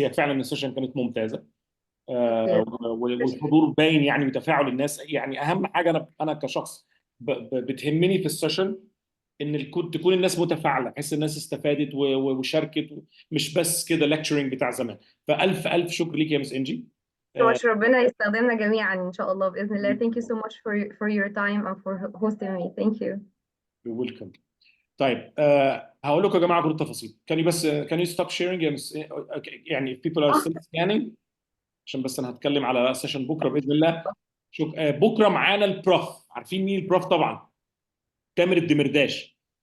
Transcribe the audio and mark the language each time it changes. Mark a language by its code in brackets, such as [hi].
[ar] هي فعلا السيشن كانت ممتازه. والحضور باين يعني وتفاعل الناس. يعني اهم حاجه انا كشخص بتهمني في السيشن ان تكون الناس متفاعله، بحيث الناس استفادت وشاركت، مش بس كده ليكتشرنج بتاع زمان. فالف الف شكر ليك يا مس انجي. ربنا يستخدمنا جميعا ان شاء الله باذن الله. [en] Thank you so much for your time and for hosting me. Thank you. You're welcome. [ar] طيب هقول لكم يا جماعه كل التفاصيل. [en] can you stop sharing [ar] يا مس؟ يعني [en] if people are still scanning، [ar] عشان بس انا هتكلم على سيشن بكره باذن الله. بكره معانا البروف. عارفين مين البروف؟ طبعا تامر الدمرداش.